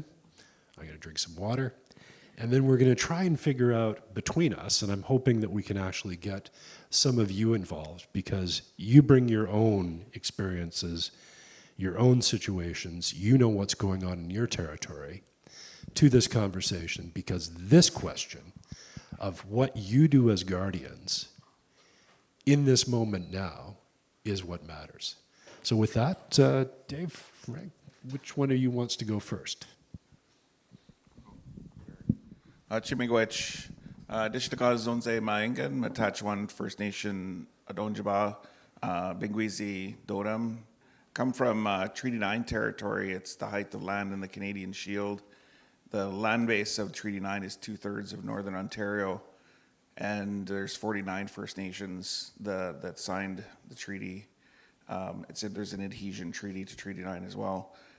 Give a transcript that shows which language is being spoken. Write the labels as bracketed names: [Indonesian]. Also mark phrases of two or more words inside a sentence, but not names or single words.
[English] I'm going to drink some water. And then we're going to try and figure out between us, and I'm hoping that we can actually get some of you involved, because you bring your own experiences, your own situations, you know what's going on in your territory, to this conversation, because this question of what you do as guardians in this moment now is what matters. So with that, Dave, Frank, which one of you wants to go first? [Ojibwa] Chimigwech, Dishtaka Zonze Maengan, Matachwan First Nation Adonjaba, Bingwizi Dodam, [English] come from Treaty 9 territory. It's the height of land in the Canadian Shield. The land base of Treaty 9 is 2/3 of Northern Ontario, and there's 49 First Nations that signed the treaty. There's an adhesion treaty to Treaty 9 as well.